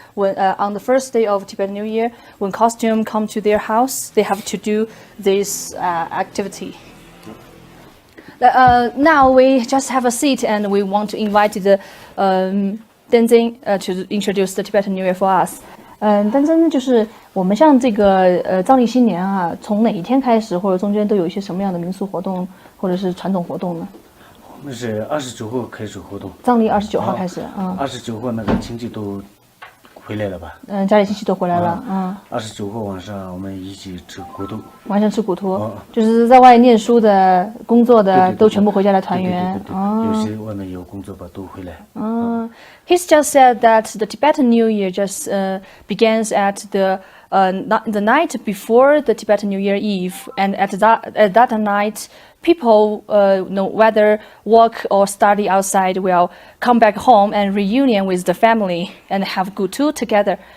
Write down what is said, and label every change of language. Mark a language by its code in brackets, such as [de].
[en] When on the first day of Tibetan New Year, when costume come to their house, they have to do this activity. Now we just have a seat, and we want to invite the Tenzin to introduce the Tibetan New Year for us. [zh] Tenzin 就是我们像这个藏历新年啊，从哪一天开始，或者中间都有一些什么样的民俗活动，或者是传统活动呢？我们是29号开始活动。藏历29号开始，29号那个亲戚都回来了吧？家里亲戚都回来了。29号晚上我们一起吃骨头。晚上吃骨头，就是在外念书的、工作的都全部回家来团圆。有些外面有工作吧，都回来。 [en] He's just said that the Tibetan New Year just begins at the night before the Tibetan New Year Eve, and at that night, people, whether work or study outside, will come back home and reunion with the family and have gutu together.